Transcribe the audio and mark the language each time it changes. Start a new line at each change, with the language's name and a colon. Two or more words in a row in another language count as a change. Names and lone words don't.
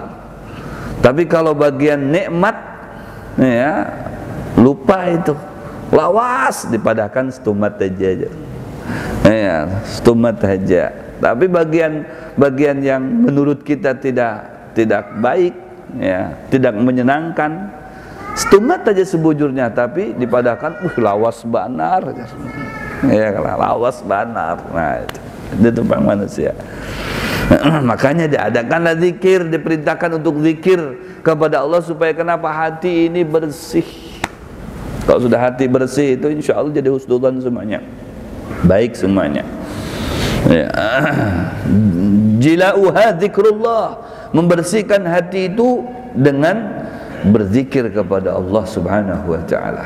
Banjar: Tapi kalau bagian nikmat, ya, lupa itu, lawas dipadahkan stumat aja.
Indonesian: Ya, stumat aja. Tapi bagian yang menurut kita tidak baik, ya, tidak menyenangkan,
Banjar: stumat aja sebujurnya, tapi dipadahkan lawas banar. Ya, lawas banar.
Indonesian: Nah, itu tentang manusia. Makanya diadakanlah zikir, diperintahkan untuk zikir kepada Allah supaya kenapa hati ini bersih. Kalau sudah hati bersih itu
Arabic: إن شاء الله
Indonesian: jadi husnudzon semuanya, baik semuanya. Ya.
Arabic: جلاؤها ذكر الله,
Indonesian: membersihkan hati itu dengan berzikir kepada Allah
Arabic: سبحانه وتعالى.